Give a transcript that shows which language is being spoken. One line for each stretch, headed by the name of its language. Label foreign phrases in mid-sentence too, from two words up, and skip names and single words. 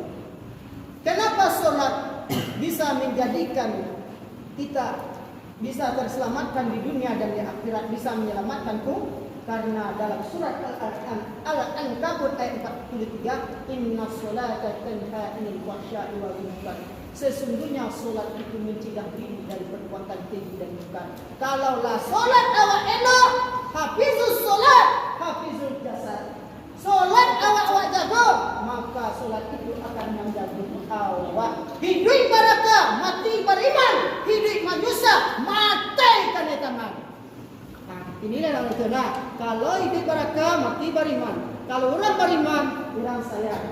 Indonesian: Kenapa solat bisa menjadikan kita bisa terselamatkan di dunia dan di akhirat, bisa menyelamatkanku? Karena dalam surat Al-Ankabut ayat 43,
Arabic: إن الصلاة تنهى عن الفحشاء والمنكر.
Indonesian: Sesungguhnya solat itu mencegah diri dari perbuatan keji dan munkar. Kalaulah solat awak elok,
Arabic: حافظ الصلاة، حافظ الجسد.
Indonesian: Solat awak jago, maka solat itu akan menjaga awak. Hidup barakah, mati beriman. Hidup manusia, mati kena tangan. Nah, inilah yang itu. Nah, kalau hidup barakah, mati beriman. Kalau orang beriman, orang sayang.